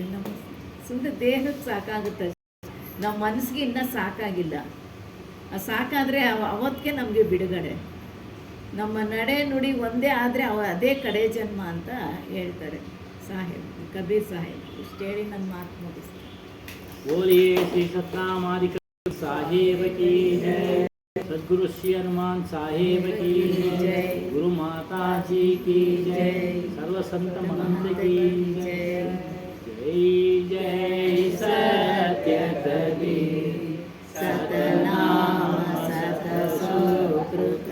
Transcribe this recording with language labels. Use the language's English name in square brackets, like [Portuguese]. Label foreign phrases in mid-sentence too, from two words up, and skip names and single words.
[Kannada] ನಮ್ಮ ಸುಮ್ಮನೆ ದೇಹಕ್ಕೆ ಸಾಕಾಗುತ್ತೆ, ನಮ್ಮ ಮನಸ್ಸಿಗೆ ಇನ್ನೂ ಸಾಕಾಗಿಲ್ಲ. ಸಾಕಾದರೆ ಅವತ್ತಿಗೆ ನಮಗೆ ಬಿಡುಗಡೆ. ನಮ್ಮ ನಡೆ ನುಡಿ ಒಂದೇ ಆದರೆ ಅದೇ ಕಡೆ ಜನ್ಮ ಅಂತ ಹೇಳ್ತಾರೆ ಸಾಹೇಬ್, ಕಬೀರ್ ಸಾಹೇಬ್. ಇಷ್ಟು ಹೇಳಿ ನನ್ನ ಮಾತು ಮುಗಿಸ್ತೀನಿ. [Hindi] बोलिए श्री सतनामादिक साहेब की जय। सद्गुरु श्री हनुमान साहेब की जय। गुरु माता जी की जय। सर्व संत महंत की जय। जय जय सत्य कबीर सतनाम सतसुकृत